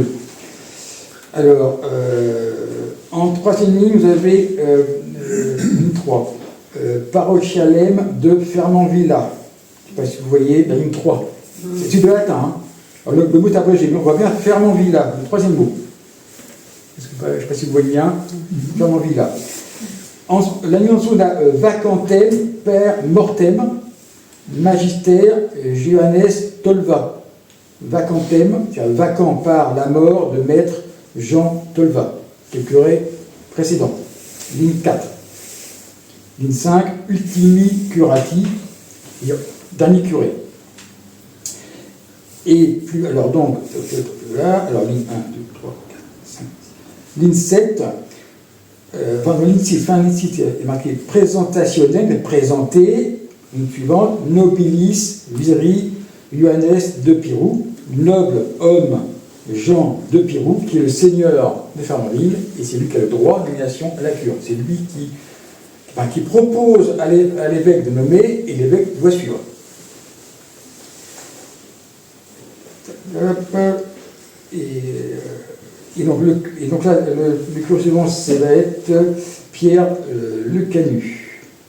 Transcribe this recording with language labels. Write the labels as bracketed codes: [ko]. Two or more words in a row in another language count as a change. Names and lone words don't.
[fr] Alors, en troisième ligne, vous avez ligne 3, parochialem de Fernand Villa. Je ne sais pas si vous voyez la ligne 3. C'est du latin. Hein. Alors, le mot est abrégé, mais on voit bien Fernand Villa, le troisième mot. Je ne sais pas si vous voyez bien, Fernand Villa. La ligne en dessous, on a [la] vacantem per mortem, magister Johannes Tolva. [fr] Vacantem, c'est-à-dire vacant par la mort de maître Jean Tolva, qui est le curé précédent. Ligne 4. Ligne 5, [la] ultimi curati, [fr] dernier curé. Et plus, alors donc, là, alors ligne 1, 2, 3, 4, 5, 6. Ligne 7, ligne 6, fin ligne 6, est marqué présentationnel, présenté, ligne suivante, [la] nobilis viri Johannes de Pirou, [fr] noble homme Jean de Pirou, qui est le seigneur de Fernandville, et c'est lui qui a le droit de nomination à la cure. C'est lui qui propose à l'évêque de nommer, et l'évêque doit suivre. Et donc là, le curé suivant, ça va être Pierre Le Camus.